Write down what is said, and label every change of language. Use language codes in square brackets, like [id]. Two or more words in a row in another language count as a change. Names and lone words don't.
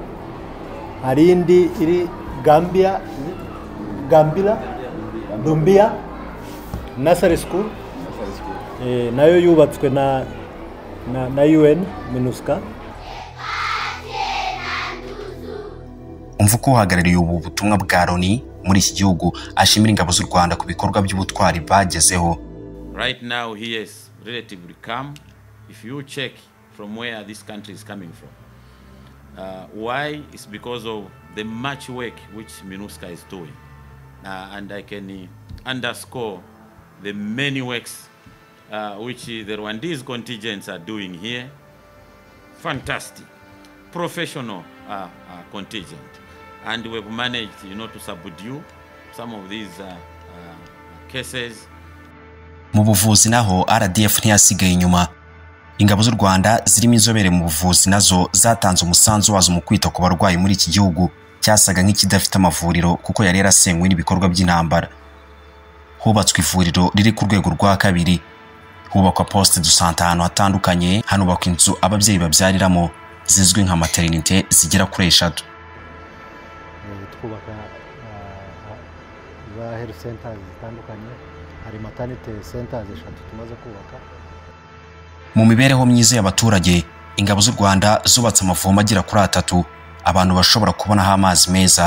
[rw] Hari indi iri Gambia Dumbia Nursery School nayo yubatswe na UN MINUSCA. Umvuko uhagarariye ubu butumwa bwa Loni muri iki gihugu ashimira ingabo z'u Rwanda ku bikorwa by'ubutwari bagezeho. [en] Right now here is relatively calm if you check from where this country is coming from. Why? It's because of the much work which MINUSCA is doing. And I can underscore the many works which the Rwandese contingents are doing here. Fantastic, professional contingent. And we've managed, to subdue some of these cases. [rw] Mu buvuzi naho RDF ntiyasigaye inyuma. Ingabo z'u Rwanda zirimo inzobere mu buvuzi nazo zatanze umusanzu wazo mu kwita ku barwayi muri iki gihugu cyasaga nk'ikidafite amavuriro kuko yari yarasenywe n'ibikorwa by'intambara. Hubatswe ivuriro riri ku rwego rwa 2, hubakwa [fr] poste de santé [rw] ahantu hatandukanye, hanubakwa inzu ababyeyi babyariramo zizwi nka maternité zigera kuri 3. Twubaka za [en] health centers [rw] zitandukanye, hari [en] maternity centers [rw] 3 tumaze kubaka. Mu mibereho myiza y'abaturage, ingabo z'u Rwanda zubatse amavomo agera kuri 3 abantu bashobora kubonaho amazi meza.